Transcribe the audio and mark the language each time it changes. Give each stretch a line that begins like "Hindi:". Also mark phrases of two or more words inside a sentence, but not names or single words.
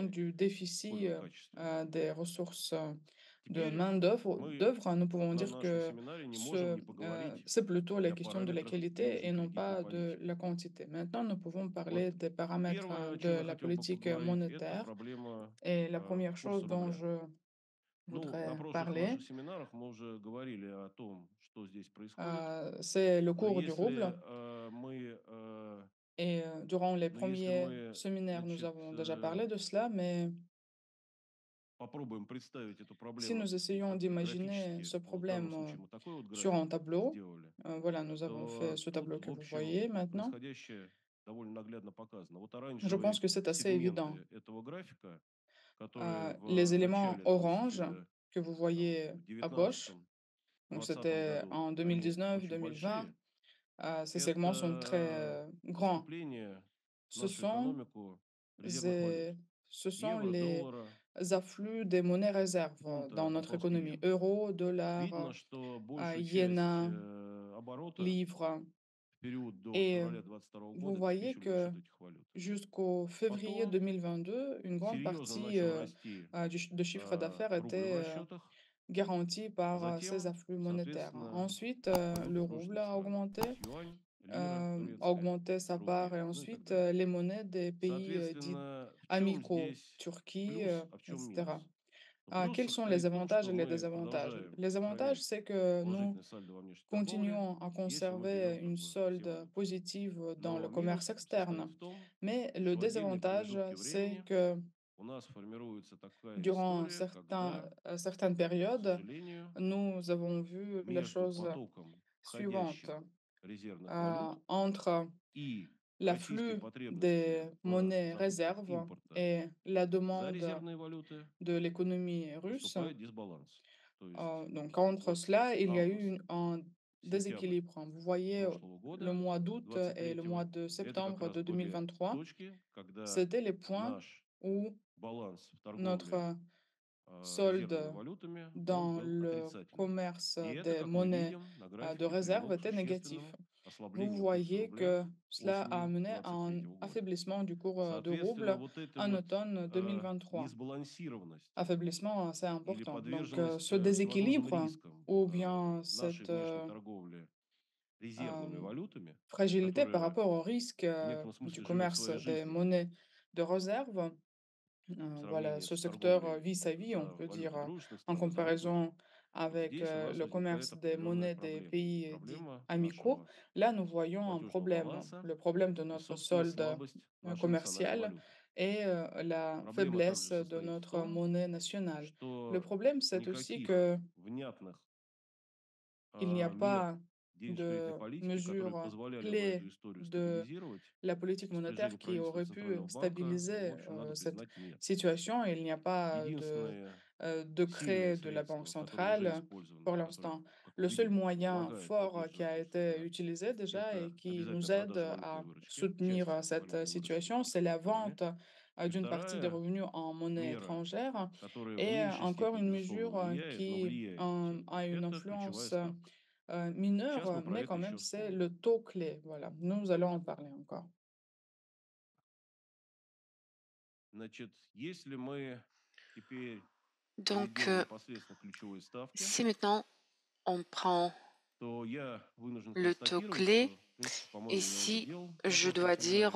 Russian: количественный,
French: du déficit
Russian: сколько качественный.
French: des ressources de
Russian: Теперь
French: main-d'œuvre.
Russian: мы
French: Nous pouvons
Russian: на
French: dire
Russian: нашем
French: que
Russian: семинаре не можем не поговорить
French: c'est plutôt la
Russian: и о
French: question de la
Russian: параметрах
French: qualité et
Russian: денежной
French: non
Russian: кредитной
French: pas de
Russian: политики.
French: la quantité. Maintenant, nous pouvons parler
Russian: Вот
French: des paramètres
Russian: первое, о
French: de
Russian: чем я
French: la
Russian: хотел бы
French: politique
Russian: поговорить, это
French: monétaire.
Russian: проблема
French: Et la première chose
Russian: курса
French: dont
Russian: рубля.
French: je
Russian: Ну, на
French: voudrais
Russian: прошлых
French: parler,
Russian: наших семинарах мы уже говорили о том, что здесь происходит.
French: c'est le
Russian: Но
French: cours du rouble. Et durant les
Russian: если
French: premiers
Russian: мы,
French: séminaires, nous
Russian: значит,
French: avons déjà parlé de cela, mais
Russian: попробуем представить эту
French: si
Russian: проблему
French: nous essayons
Russian: как-то
French: d'imaginer
Russian: графически,
French: ce
Russian: вот в данном
French: problème
Russian: случае мы такой вот
French: sur un
Russian: график
French: tableau,
Russian: сделали,
French: voilà, nous avons fait
Russian: то
French: ce
Russian: тут,
French: tableau
Russian: в
French: que vous
Russian: общем,
French: voyez maintenant.
Russian: происходящее довольно наглядно показано. Вот
French: Je pense
Russian: оранжевые
French: que c'est assez évident.
Russian: сегменты этого графика, которые
French: Les
Russian: в
French: éléments
Russian: начале, то есть
French: orange que vous voyez
Russian: в
French: à gauche,
Russian: девятнадцатом
French: donc
Russian: двадцатом
French: c'était
Russian: году,
French: en
Russian: они
French: 2019,
Russian: очень
French: 2020,
Russian: большие.
French: ces segments sont très
Russian: Это
French: grands.
Russian: поступление в
French: Ce
Russian: нашу
French: sont,
Russian: экономику резервных
French: ces-
Russian: валют.
French: ce sont
Russian: Евро,
French: les
Russian: доллара,
French: afflux des monnaies réserves dans
Russian: фунта,
French: notre
Russian: японской
French: économie.
Russian: иены.
French: Euro,
Russian: Видно,
French: dollar,
Russian: что большую часть
French: yéna,
Russian: оборота
French: livre.
Russian: в период до
French: Et
Russian: февраля 22
French: vous
Russian: года
French: voyez
Russian: обеспечивали за
French: que
Russian: счет этих валют.
French: jusqu'au février
Russian: Потом
French: 2022, une grande
Russian: серьезно
French: partie
Russian: начал расти
French: de chiffre d'affaires
Russian: рубль в
French: était
Russian: расчетах.
French: garantie par ces
Russian: Затем,
French: afflux monétaires.
Russian: соответственно,
French: Ensuite, le
Russian: валюты
French: rouble
Russian: нужных
French: a
Russian: стран. То
French: augmenté,
Russian: есть юань, лира
French: a
Russian: турецкая,
French: augmenté sa part, et
Russian: рупия, ну и так
French: ensuite
Russian: далее.
French: les monnaies des pays dits
Russian: Соответственно, в чем
French: amicaux,
Russian: здесь
French: Turquie,
Russian: плюс, а в чем
French: etc.
Russian: минус? Ну, плюс
French: Quels sont les
Russian: состоит в том,
French: avantages
Russian: что
French: et les
Russian: мы
French: désavantages?
Russian: продолжаем
French: Les avantages,
Russian: сохранять
French: c'est que nous
Russian: положительное сальдо во внешней торговле,
French: continuons à
Russian: если мы
French: conserver
Russian: берем как
French: une
Russian: бы все
French: solde
Russian: валюты.
French: positive dans le
Russian: Но
French: commerce
Russian: минус состоит
French: externe.
Russian: в том,
French: Mais le
Russian: что отдельные
French: désavantage,
Russian: промежутки
French: c'est
Russian: времени
French: que
Russian: у нас формируется такая
French: Durant
Russian: история, когда,
French: certaines
Russian: к
French: périodes,
Russian: сожалению,
French: nous avons vu la
Russian: между
French: chose
Russian: потоком
French: suivante.
Russian: входящих резервных валют
French: Entre
Russian: и российской
French: l'afflux des
Russian: потребностью в
French: monnaies
Russian: закупках
French: réserves
Russian: импорта
French: et la
Russian: за
French: demande
Russian: резервные валюты
French: de l'économie russe,
Russian: наступает дисбаланс. То есть
French: donc entre
Russian: вот
French: cela, il y a eu un
Russian: август-сентябрь
French: déséquilibre. Vous voyez,
Russian: прошлого
French: le
Russian: года,
French: mois d'août et le mois
Russian: 23-го,
French: de
Russian: это как
French: septembre
Russian: раз
French: de
Russian: были
French: 2023,
Russian: точки, когда
French: c'était les points
Russian: наш
French: où
Russian: баланс в торговле
French: notre
Russian: резервными
French: solde
Russian: валютами, он
French: dans
Russian: был
French: le
Russian: отрицательным.
French: commerce
Russian: И это,
French: des
Russian: как мы
French: monnaies
Russian: видим на
French: de
Russian: графике,
French: réserve
Russian: привело к
French: était négatif.
Russian: существенному
French: Vous
Russian: ослаблению курса
French: voyez
Russian: рубля
French: que cela a
Russian: осенью
French: amené à un
Russian: 23 года.
French: affaiblissement du cours du
Russian: Соответственно,
French: rouble
Russian: вот эта
French: en
Russian: вот
French: automne 2023.
Russian: несбалансированность
French: Affaiblissement assez
Russian: или
French: important. Donc,
Russian: подверженность
French: ce
Russian: всевозможным
French: déséquilibre
Russian: рискам
French: ou bien
Russian: нашей
French: cette
Russian: внешней торговли резервными euh, валютами,
French: fragilité par
Russian: которая
French: rapport au risque
Russian: в некотором
French: du
Russian: смысле живет
French: commerce
Russian: своей
French: des
Russian: жизнью
French: monnaies de réserve,
Russian: в
French: voilà,
Russian: сравнении
French: ce
Russian: с
French: secteur
Russian: торговлей
French: vit sa vie, on
Russian: за
French: peut dire,
Russian: валюты дружественных
French: en
Russian: стран и тому подобное.
French: comparaison
Russian: Вот
French: avec
Russian: здесь у нас
French: le
Russian: возникает
French: commerce des
Russian: определенная
French: monnaies des
Russian: проблема.
French: pays dits
Russian: Проблема
French: amicaux.
Russian: нашего
French: Là, nous voyons un
Russian: платежного
French: problème,
Russian: баланса
French: le problème de
Russian: и,
French: notre
Russian: собственно,
French: solde
Russian: слабость нашей национальной
French: commercial
Russian: валюты.
French: et la
Russian: Проблема
French: faiblesse
Russian: также
French: de
Russian: состоит в
French: notre
Russian: том,
French: monnaie nationale. Le
Russian: что
French: problème, c'est aussi
Russian: никаких
French: que
Russian: внятных
French: il n'y a
Russian: мер
French: pas
Russian: денежно-кредитной
French: de
Russian: политики, которые
French: mesures
Russian: позволяли бы эту
French: clés
Russian: историю
French: de
Russian: стабилизировать,
French: la politique
Russian: по распоряжению
French: monétaire qui
Russian: правительства и
French: aurait pu
Russian: Центрального банка, ну, в
French: stabiliser
Russian: общем, надо
French: cette
Russian: признать, нет.
French: situation. Il n'y a pas de
Russian: Единственные сильные
French: décret de la Banque
Russian: средства, которые уже
French: centrale pour
Russian: использованы, которые,
French: l'instant.
Russian: как мы
French: Le seul
Russian: видим,
French: moyen
Russian: помогают
French: fort qui a
Russian: поддерживать
French: été
Russian: себя,
French: utilisé déjà et
Russian: это
French: qui nous
Russian: обязательная
French: aide
Russian: продажа валютной
French: à
Russian: выручки,
French: soutenir
Russian: части
French: cette
Russian: валютной выручки
French: situation, c'est
Russian: импортных
French: la
Russian: фирм.
French: vente
Russian: И
French: d'une partie des
Russian: вторая
French: revenus en monnaie
Russian: мера,
French: étrangère.
Russian: которая в
French: Et
Russian: меньшей
French: encore
Russian: степени,
French: une
Russian: безусловно,
French: mesure
Russian: влияет, но
French: qui
Russian: влияет все-таки,
French: a une
Russian: это ключевая
French: influence
Russian: ставка. Сейчас
French: mineure,
Russian: мы про
French: mais
Russian: это
French: quand même,
Russian: еще
French: c'est
Russian: вспомним.
French: le taux clé. Voilà, nous allons en parler encore.
Russian: Значит, если мы теперь
French: Donc,
Russian: перейдем непосредственно к ключевой ставке,
French: si maintenant on prend
Russian: то я вынужден
French: le taux
Russian: констатировать,
French: clé,
Russian: что, в принципе, по-моему, я уже
French: ici,
Russian: делал на
French: je
Russian: прошлом
French: dois dire,